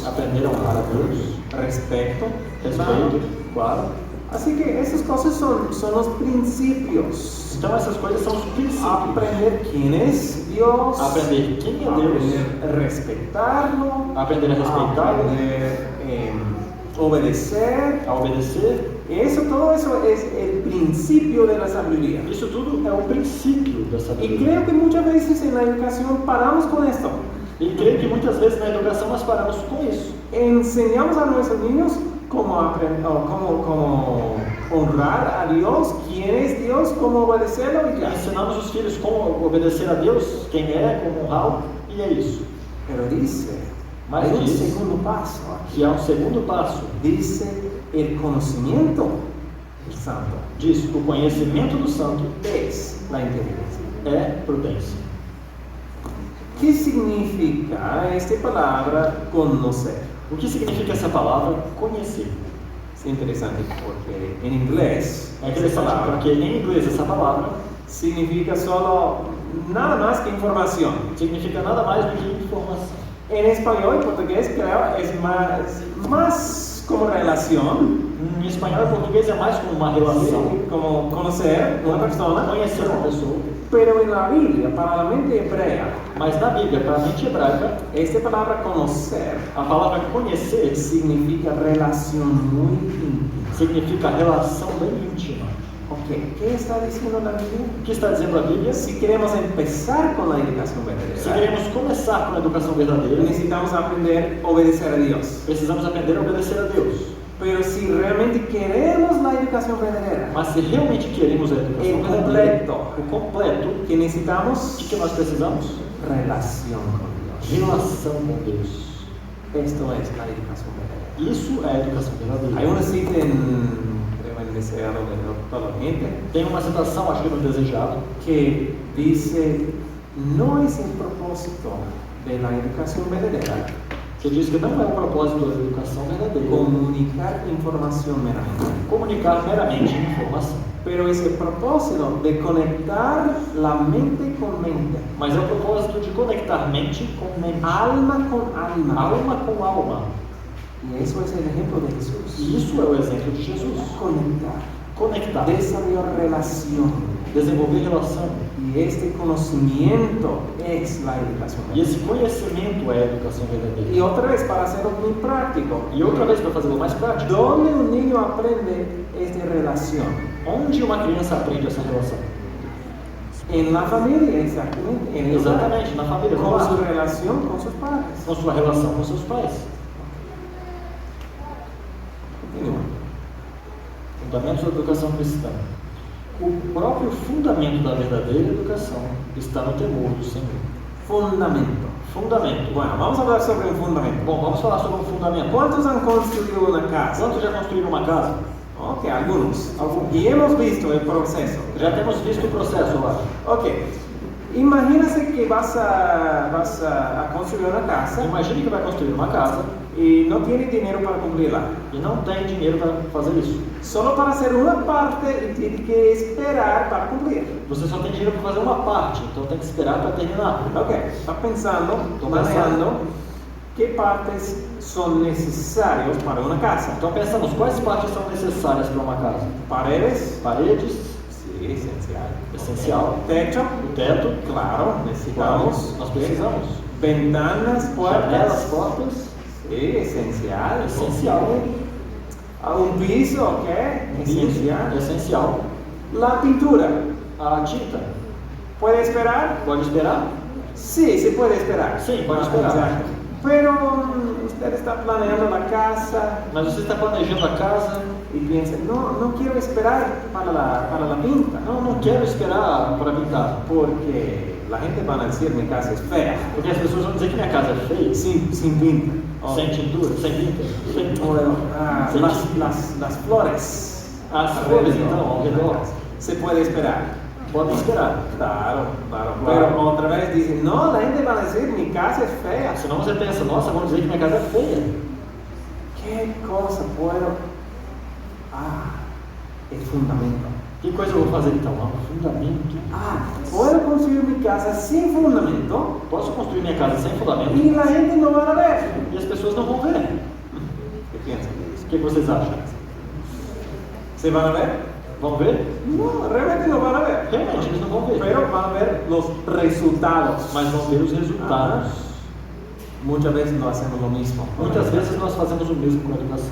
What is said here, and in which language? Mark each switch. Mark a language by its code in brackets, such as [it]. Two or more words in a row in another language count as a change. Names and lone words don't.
[pt] Aprender a honrar a Deus, [es] respeto, [pt] respeito, claro. [es] Así que esas cosas son los principios. [pt] Então essas coisas são os princípios. [es] Aprender quién es Dios, [pt] aprender quem é Deus, [es] aprender a respetarlo, [pt] aprender a respeitá-lo, [es] aprender obedecer. [pt] a obedecer. [es] Todo eso es el principio de la sabiduría. [pt] Isso tudo é o princípio da [es] Y [pt] sabedoria. [es] creo que muchas veces en la educación paramos con esto. [pt] E creio que muitas vezes na educação nós paramos com isso. [es] Enseñamos a nuestros niños cómo honrar a Dios, quién es Dios, cómo obedecerlo y ya. [pt] Ensinamos os filhos como obedecer a Deus, quem é, como honrá-lo, e é isso. [es] Pero dice, [pt] Mas [es] hay un [pt] diz [es] segundo paso aquí. [pt] que há um segundo passo. [es] Dice el conocimiento del santo [pt] Diz, o conhecimento do santo [es] es la inteligencia. [pt] é prudência. [es] ¿Qué significa esta palabra conocer? [pt] O que significa essa palavra conhecer? [es] Es interesante porque en inglés [pt] É [es] esta [pt] interessante [es] palabra [pt] porque em inglês essa palavra [es] significa solo nada más que información. [pt] significa nada mais do que informação. [es] En español y portugués creo es más como relación, [pt] Em espanhol e português é mais como uma relação. [es] como conocer una persona, [pt] Conhecer uma pessoa. [es] pero en la Biblia, para la mente hebrea, [pt] Mas na Bíblia, para a mente hebraica, [es] esta palabra conocer [pt] a palavra conhecer [es] significa relación muy íntima. [pt] significa relação bem íntima. [es] Ok, ¿qué está diciendo la Biblia? [pt] O que está dizendo a Bíblia? [es] Si queremos empezar con la educación [pt] Se [es] verdadera, [pt] queremos começar com a educação verdadeira, [es] necesitamos aprender a obedecer a Dios. [pt] precisamos aprender a obedecer a Deus. [es] Pero si realmente queremos la educación verdadera, [pt] Mas se realmente queremos a educação verdadeira, o completo, [es] que necesitamos [pt] o que nós precisamos? [es] relación con Dios. [pt] Relação com Deus. [es] Esto es la educación verdadera. [pt] Isso é a educação verdadeira. [es] Hay una cita creo en Deseado de toda la gente, [pt] Tem uma citação, acho que no Desejado, [es] que dice, no es el propósito de la educación verdadera [pt] que diz que não é o propósito da educação verdadeira [es] comunicar información meramente, [pt] comunicar meramente informação, [es] pero es el propósito de conectar la mente con mente, [pt] mas é o propósito de conectar mente com mente, [es] alma con alma. [pt] alma com alma. [es] Y eso es el ejemplo de Jesús. [pt] E isso é o exemplo de Jesus. [es] Conectar, [pt] Conectar, [es] desarrollar relación. [pt] desenvolver relação. [es] Y este conocimiento es la educación. [pt] E esse conhecimento é a educação [es] Y [pt] verdadeira. [es] otra vez, para hacerlo muy práctico, [pt] E outra vez, para fazê-lo mais prático, [es] ¿dónde un niño aprende esta relación? [pt] onde uma criança aprende essa relação? [es] En la familia, exactamente. En el hogar. [pt] Exatamente, na família, no [es] Con su [pt] lar, [es] relación con sus padres. [pt] com sua relação com seus pais. [es] Continúa. [pt] Fundamentos da educação cristã. O próprio fundamento da verdadeira educação está no temor do Senhor. [es] Fundamento. [pt] Fundamento. [es] Bueno, vamos a hablar sobre un fundamento. [pt] Bom, vamos falar sobre um fundamento. [es] ¿Cuántos han construido una casa? [pt] Quantos já construíram uma casa? [es] Ok, algunos. Y hemos visto el proceso. [pt] Já temos visto o processo, eu acho. [es] Ok. Imagínate que vas a construir una casa [pt] Imagine que vai construir uma casa [es] y no tiene dinero para cumplirla. [pt] e não tem dinheiro para fazer isso. [es] Solo para hacer una parte y tiene que esperar para cumplir. [pt] Você só tem dinheiro para fazer uma parte, então tem que esperar para terminar. [es] Ok, está pensando, [pt] Estou [es] planeando qué partes son necesarias para una casa. [pt] Então pensamos, quais partes são necessárias para uma casa? [es] Paredes, [pt] Paredes, [es] sí, esencial. [pt] essencial. [es] Techo, [pt] O teto, [es] claro, necesitamos. [pt] nós precisamos. [es] Ventanas, [pt] Janelas, [es] puertas, [pt] portas, [es] sí, esencial. [pt] essencial. [es] Un piso, ok, [pt] Piso, [es] esencial. [pt] essencial. [es] La pintura, [pt] A tinta, [es] ¿puede esperar? [pt] pode esperar? [es] Sí, se puede esperar. Sí, puede esperar. Exacto. Pero usted está planeando la casa [pt] Mas você está planejando a casa, [es] y piensa, no quiero esperar para la pinta, [pt] não quero esperar para pintar, [es] porque la gente va a decir mi casa es fea, [pt] porque as pessoas vão dizer que minha casa é feia, [es] sin pinta. O- [pt] sem tintura, sem pinta. [es] o, [pt] Sem [es] las flores. [pt] As [es] alrededor [pt] flores, então, ao [es] de la [pt] redor, [es] casa. Se puede esperar. [pt] podem esperar. [es] Claro. [pt] Claro. [es] Pero otra vez dicen, no, la gente va a decir mi casa es fea. [pt] Senão você pensa, nossa, vão dizer que minha casa é feia. [es] ¿Qué cosa puedo? El fundamento. [pt] Que coisa eu vou fazer então? Um fundamento. [es] Puedo construir mi casa sin fundamento [pt] Posso construir minha casa sem fundamento [es] y la gente no va a ver. [pt] e as pessoas não vão ver. [es] ¿Qué piensan? [pt] O que vocês acham? [es] ¿Se van a ver? [pt] Vão ver? [es] No, realmente no van a ver. [pt] Realmente, eles não vão ver. [es] Pero van a ver los resultados. [pt] Mas vão ver os resultados. [es] Muchas veces no hacemos lo mismo. [pt] Muitas vezes nós fazemos o mesmo com a educação.